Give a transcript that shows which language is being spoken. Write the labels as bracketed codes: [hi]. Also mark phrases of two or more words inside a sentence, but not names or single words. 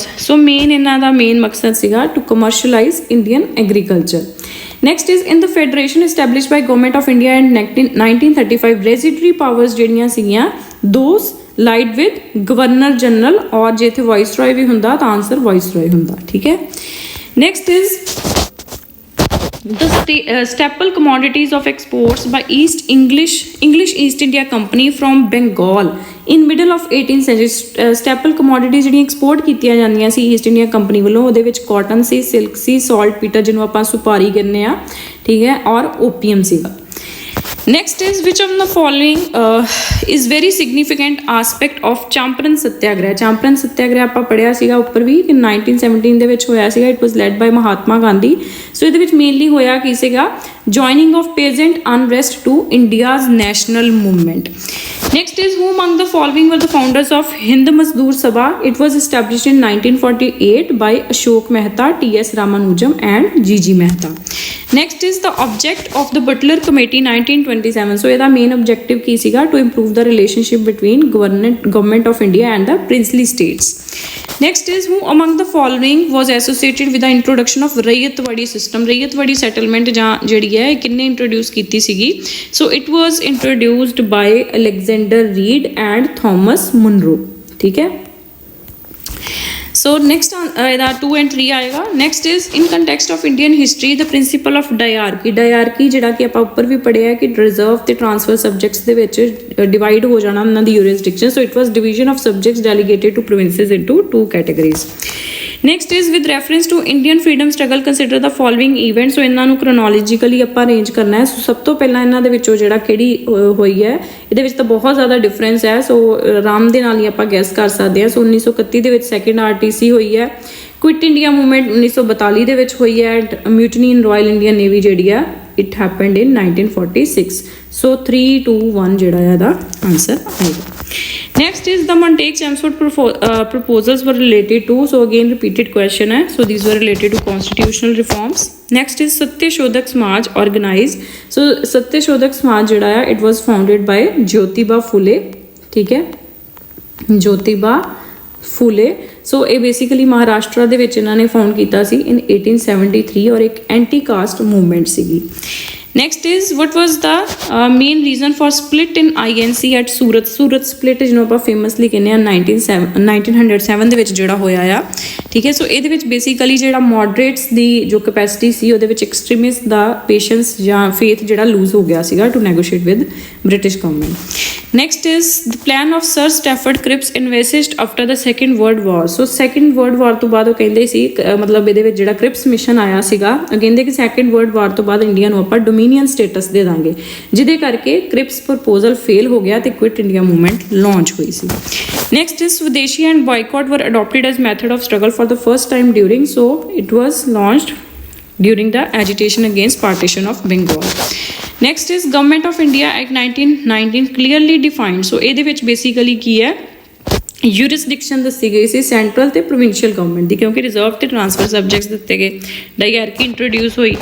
[pa] ਸੋ ਮੇਨ ਇਹਨਾਂ ਦਾ ਮੇਨ ਮਕਸਦ ਸੀਗਾ [en] to commercialize Indian agriculture. Next is in the federation established by Government of India in 1935 residuary powers [pa] ਜਿਹੜੀਆਂ ਸੀਗੀਆਂ [en] those lied with Governor General, [pa] ਔਰ ਜੇ ਇੱਥੇ ਵਾਇਸਰੋਏ ਵੀ ਹੁੰਦਾ ਤਾਂ ਆਨਸਰ ਵਾਇਸਰੋਏ ਹੁੰਦਾ, ਠੀਕ ਹੈ। [en] Next is the staple commodities of exports by English East India Company from Bengal in middle of 18th century। staple commodities [pa] ਜਿਹੜੀਆਂ ਐਕਸਪੋਰਟ ਕੀਤੀਆਂ ਜਾਂਦੀਆਂ ਸੀ ਈਸਟ ਇੰਡੀਆ ਕੰਪਨੀ ਵੱਲੋਂ ਉਹਦੇ ਵਿੱਚ ਕਾਟਨ ਸੀ, ਸਿਲਕ ਸੀ, ਸਾਲਟ ਪੀਟਰ ਜਿਹਨੂੰ ਆਪਾਂ ਸੁਪਾਰੀ ਕਹਿੰਦੇ ਆ, ਠੀਕ ਹੈ, ਔਰ ਓਪੀਅਮ ਸੀਗਾ। [en] Next is which of the following is very significant aspect of ਚਾਂਪਰਨ ਸੱਤਿਆਗ੍ਰਹਿ। [pa] ਚਾਂਪਰਨ ਸੱਤਿਆਗ੍ਰਹਿ ਆਪਾਂ ਪੜ੍ਹਿਆ ਸੀਗਾ ਉੱਪਰ ਵੀ ਕਿ 1917 ਦੇ ਵਿੱਚ ਹੋਇਆ ਸੀਗਾ। [en] It was led by Mahatma Gandhi. [pa] ਸੋ ਇਹਦੇ ਵਿੱਚ ਮੇਨਲੀ ਹੋਇਆ ਕੀ ਸੀਗਾ [en] joining of peasant unrest to India's national movement। Next is who among the following were the founders of Hind Mazdoor Sabha? It was established in 1948 by Ashok Mehta, T.S. Ramanujam and G.G. Mehta। Next is the object of the Butler Committee 1927। So ਇਹਦਾ main objective [pa] ਕੀ ਸੀਗਾ [en] to improve the relationship between government of India and the princely states। Next is who among the following was associated with the introduction of ਰਈਅਤਵਾੜੀ system। [pa] ਰਈਅਤਵਾੜੀ settlement ਜਾਂ ਜਿਹੜੀ ਹੈ ਕਿੰਨੇ ਇੰਟਰੋਡਿਊਸ ਕੀਤੀ ਸੀਗੀ? [en] So it was introduced by Alexander Reed and Thomas Munro, [pa] ਠੀਕ ਹੈ। So next ਇਹਦਾ 2 and 3 ਆਏਗਾ। [en] Next is in context of Indian history the principle of diarchy। [pa] diarchy ਜਿਹੜਾ ਕਿ ਆਪਾਂ ਉੱਪਰ ਵੀ ਪੜ੍ਹਿਆ ਕਿ ਰਿਜ਼ਰਵ ਤੇ [en] transfer subjects [pa] ਦੇ ਵਿੱਚ ਡਿਵਾਈਡ ਹੋ ਜਾਣਾ ਉਹਨਾਂ ਦੀ jurisdiction। [en] So it was division of subjects delegated to provinces into 2 categories। Next is with reference to Indian freedom struggle consider the following events। [pa] So ਇਹਨਾਂ ਨੂੰ [en] chronologically ਆਪਾਂ ਅਰੇਂਜ [pa] ਕਰਨਾ ਹੈ। ਸੋ ਸਭ ਤੋਂ ਪਹਿਲਾਂ ਇਹਨਾਂ ਦੇ ਵਿੱਚੋਂ ਜਿਹੜਾ ਕਿਹੜੀ ਹੋਈ ਹੈ ਇਹਦੇ ਵਿੱਚ ਤਾਂ ਬਹੁਤ ਜ਼ਿਆਦਾ ਡਿਫਰੈਂਸ ਹੈ। ਸੋ ਆਰਾਮ ਦੇ ਨਾਲ ਹੀ ਆਪਾਂ ਗੈਸ ਕਰ ਸਕਦੇ ਹਾਂ। ਸੋ 1931 ਦੇ ਵਿੱਚ [en] second RTC [pa] ਹੋਈ ਹੈ। ਕੁਇਟ ਇੰਡੀਆ ਮੂਵਮੈਂਟ 1942 ਦੇ ਵਿੱਚ ਹੋਈ ਹੈ। [en] And mutiny in Royal Indian Navy [pa] ਜਿਹੜੀ ਆ [en] it happened in 1946. [pa] ਸੋ 3, 2, 1 ਜਿਹੜਾ ਹੈ ਇਹਦਾ ਆਨਸਰ ਆਏਗਾ। [en] Next is the Montague-Chelmsford proposals were related to। So again repeated question hai। So these were related to constitutional reforms। Next is Satya Shodhak Samaj organized। So Satya Shodhak Samaj [pa] jehda hai [en] it was founded by Jyotiba Phule, [pa] theek hai, [en] Jyotiba Phule। [pa] So ਇਹ basically ਮਹਾਰਾਸ਼ਟਰ ਦੇ ਵਿੱਚ ਇਹਨਾਂ ਨੇ ਫਾਊਂਡ ਕੀਤਾ ਸੀ [en] in 1873 [pa] ਔਰ ਇੱਕ [en] anti caste movement [pa] ਸੀਗੀ। [en] Next is what was the main reason for split in INC at Surat। [pa] Surat split ਜਿਹਨੂੰ ਆਪਾਂ ਫੇਮਸਲੀ ਕਹਿੰਦੇ ਆ 1907 ਦੇ ਵਿੱਚ ਜਿਹੜਾ ਹੋਇਆ ਆ, ਠੀਕ ਠੀਕ ਹੈ। ਸੋ ਇਹਦੇ ਵਿੱਚ ਬੇਸਿਕਲੀ ਜਿਹੜਾ ਮੋਡਰੇਟਸ ਦੀ ਜੋ ਕੈਪੈਸਿਟੀ ਸੀ ਉਹਦੇ ਵਿੱਚ ਐਕਸਟ੍ਰੀਮਿਸਟ ਦਾ ਪੇਸ਼ੈਂਸ ਜਾਂ ਫੇਥ ਜਿਹੜਾ ਲੂਜ਼ ਹੋ ਗਿਆ ਸੀਗਾ [en] to negotiate with British government. Next is the plan of Sir Stafford Cripps envisaged after the Second World War. [pa] ਸੋ ਸੈਕੰਡ ਵਰਲਡ ਵਾਰ ਤੋਂ ਬਾਅਦ ਉਹ ਕਹਿੰਦੇ ਸੀ ਮਤਲਬ ਇਹਦੇ ਵਿੱਚ ਜਿਹੜਾ ਕ੍ਰਿਪਸ ਮਿਸ਼ਨ ਆਇਆ ਸੀਗਾ ਕਹਿੰਦੇ ਕਿ ਸੈਕੰਡ ਵਰਲਡ ਵਾਰ ਤੋਂ ਬਾਅਦ ਇੰਡੀਆ ਨੂੰ ਆਪਾਂ [en] dominion status [pa] ਦੇ ਦਾਂਗੇ, ਜਿਹਦੇ ਕਰਕੇ ਕ੍ਰਿਪਸ ਪ੍ਰਪੋਜ਼ਲ ਫੇਲ ਹੋ ਗਿਆ ਤੇ ਕੁਇਟ ਇੰਡੀਆ ਮੂਵਮੈਂਟ ਲਾਂਚ ਹੋਈ ਸੀ। [en] Next is Swadeshi and boycott were adopted as method of struggle for the first time during, so it was launched during the agitation against partition of Bengal. Next is Government of India Act 1919 clearly defined, [pa] so ਇਹਦੇ ਵਿੱਚ basically ਕੀ ਹੈ ਯੂਰਿਸਡਿਕਸ਼ਨ ਦੱਸੀ ਗਈ ਸੀ ਸੈਂਟਰਲ ਤੇ [en] provincial government [pa] ਦੀ, ਕਿਉਂਕਿ ਰਿਜ਼ਰਵ ਤੇ [en] transfer subjects [pa] ਦਿੱਤੇ ਗਏ, [en] diarchy introduce [pa] ਹੋਈ।